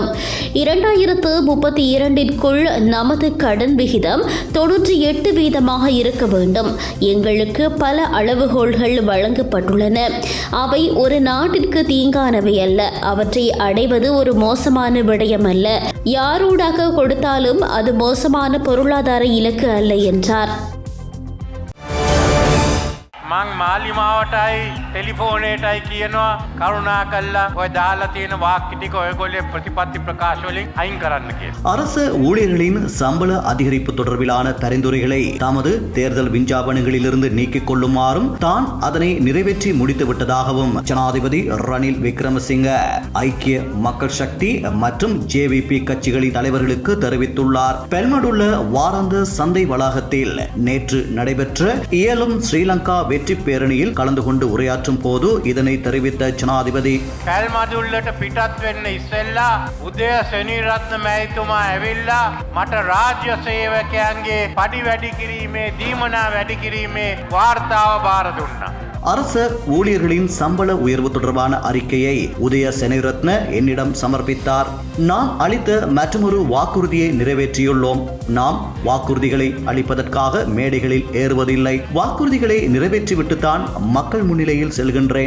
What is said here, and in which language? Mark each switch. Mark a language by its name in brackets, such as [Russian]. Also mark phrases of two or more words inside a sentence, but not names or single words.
[Tamil] 2032க்குள் நமது கடன் விகிதம் 98% இருக்க வேண்டும். எங்களுக்கு பல அளவுகோல்கள் வழங்கப்பட்டுள்ளன. அவை ஒரு நாட்டிற்கு தீங்கானவை அல்ல. அவற்றை அடைவது ஒரு மோசமான விடயம் அல்ல. யாரூடாக கொடுத்தாலும் அது மோசமான பொருளாதார இலக்கு அல்ல என்றார். [Sinhala] මං මාලිමාවටයි ටෙලිෆෝනේටයි කියනවා කරුණා කල්ලා ඔය දාලා තියෙන වාක්‍ය ටික ඔයගොල්ලෝ ප්‍රතිපත්ති ප්‍රකාශ වලින් අයින් කරන්න කියලා. [Tamil] அரசு ஊழியர்களின் சம்பள அதிகரிப்பு தொடர்பிலான பரிந்துரைகளை தமது தேர்தல் விஞ்ஞாபனங்களிலிருந்து நீக்கிக் கொள்ளுமாறும் தான் அதனை நிறைவேற்றி முடித்து விட்டதாகவும் ஜனாதிபதி ரணில் விக்ரமசிங்க ஐக்கிய மக்கள் சக்தி மற்றும் JVP கட்சிகளின் தலைவர்களுக்கு தெரிவித்துள்ளார். பெல்மடுள்ள வாராந்த சந்தை வளாகத்தில் நேற்று நடைபெற்ற இயலும் ஸ்ரீலங்கா வெற்றி பேரணியில் கலந்து கொண்டு உரையாற்றும் போது இதனை தெரிவித்த ஜனாதிபதி [Sinhala] කැල්මදුල්ලට පිටත් වෙන්න ඉස්සෙල්ලා උදය සෙනීරත්න මැතිතුමා ඇවිල්ලා මට රාජ්‍ය සේවකයන්ගේ පඩි වැඩි කිරීමේ දීමනා වැඩි කිරීමේ වාර්තාව බාර දුන්නා. [Tamil] அரச ஊழியர்களின் சம்பள உயர்வு தொடர்பான அறிக்கையை உதய செனவிரத்ன என்னிடம் சமர்ப்பித்தார். நாம் அளித்த மற்றொரு வாக்குறுதியை நிறைவேற்றியுள்ளோம். நாம் வாக்குறுதிகளை அளிப்பதற்காக மேடைகளில் ஏறுவதில்லை. வாக்குறுதிகளை நிறைவேற்றிவிட்டுத்தான் மக்கள் முன்னிலையில் செல்கின்றேன்.